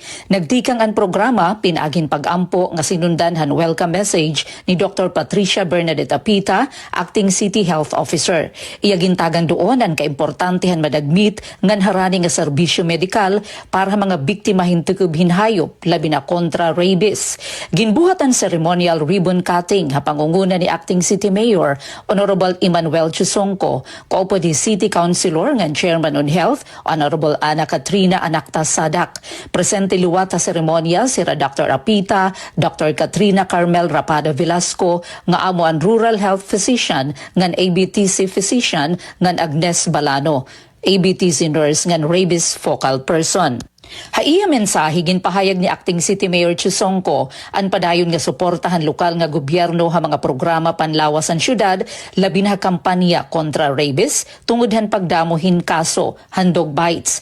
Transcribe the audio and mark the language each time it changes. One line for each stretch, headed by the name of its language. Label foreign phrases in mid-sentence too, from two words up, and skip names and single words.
Waray: Nagtikang ang programa pinagin pagampo nga sinundan han
English: welcome message
Waray: ni Dr. Patricia Bernadette Apita,
English: Acting City Health Officer.
Waray: Iyagintagan doon ang kaimportante han madagmit ngan harani nga serbisyo medikal para mga biktima hintukub hinhayop labi na kontra rabies. Ginbuhat ang
English: ceremonial ribbon cutting
Waray: ha pangunguna ni
English: Acting City Mayor Honorable
Waray: Emmanuel Chusongco, kaupo di
English: City Councilor
Waray: ngan
English: Chairman on Health Honorable
Waray: Ana Katrina Anacta Sadak. Presente luwat sa seremonya sira Dr. Apita, Dr. Katrina Carmel Rapada Velasco nga amo ang
English: Rural Health Physician
Waray: ngan
English: ABTC Physician
Waray: ngan Agnes Balano,
English: ABTC Nurse
Waray: ngan
English: Rabies Focal Person.
Waray: Haiya mensahe ginpahayag ni
English: Acting City Mayor
Waray: Chusongco an padayon nga suportahan lokal nga gobyerno ha mga programa panlawas ang syudad labi na kampanya kontra rabies tungod han pagdamuhin kaso handog bites.